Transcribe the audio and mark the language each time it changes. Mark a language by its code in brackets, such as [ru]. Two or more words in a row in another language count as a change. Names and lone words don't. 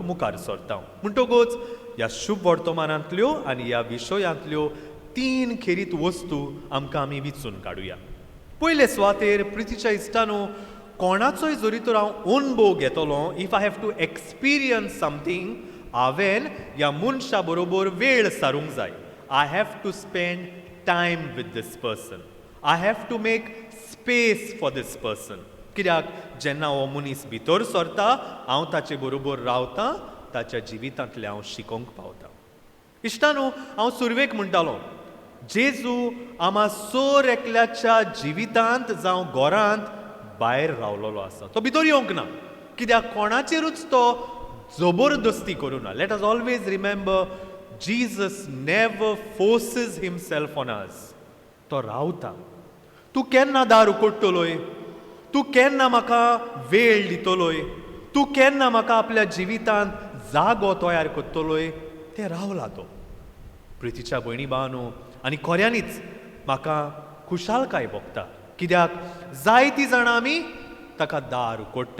[kok] मुखार सरता म्हणटकूच ह्या शुभ वर्तमानांतल्यो आनी ह्या विशयांतल्यो 3 खेरीत वस्तू आमकां आमी विचून काडुया पयले सुवातेर प्रितीच्या इश्टानू कोणाचोय जरी तर हांव अनुभव घेतलो [en] if I have to experience something [kok] हांवें ह्या मनशा बरोबर वेळ सारूंक जाय [en] I have to spend time with this person I have to make space for this person [kok] कित्याक जेन्ना हो मनीस भितर सरता हांव ताचे बरोबर रावतां ताच्या जिवितांतलें हांव शिकोवंक पावतां इश्टानू हांव सुरवेक म्हणटालो जेजू आमा सोर एकल्याच्या जिवितांत जावं घरांत भायर रावलोलो आसा तो भितर येवंक ना कित्याक कोणाचेरूच तो जबरदस्ती करूं ना [en] let us always remember Jesus never forces himself on us [kok] तो रावता तूं केन्ना दार उकडटलोय तूं केन्ना म्हाका वेळ दितलोय तूं केन्ना म्हाका आपल्या जिवितांत जागो तयार करतलोय ते रावला तो प्रितीच्या भयणी भावानू आनी खऱ्यांनीच म्हाका खुशालकाय भोगता कित्याक जायतीं जाणां आमी ताका दार उकडटा